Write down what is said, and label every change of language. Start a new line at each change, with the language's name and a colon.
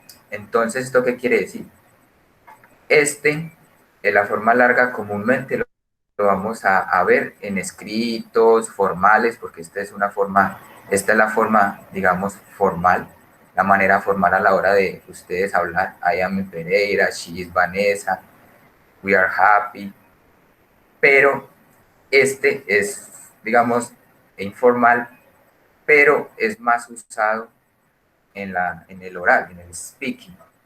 Spanish: Entonces, ¿esto qué quiere decir? En la forma larga comúnmente lo vamos a ver en escritos formales, porque esta es la forma, digamos, formal, la manera formal a la hora de ustedes hablar.
English: I am in Pereira, she is Vanessa, we are happy.
Spanish: Pero es, digamos, informal, pero es más usado en el oral, en el speaking.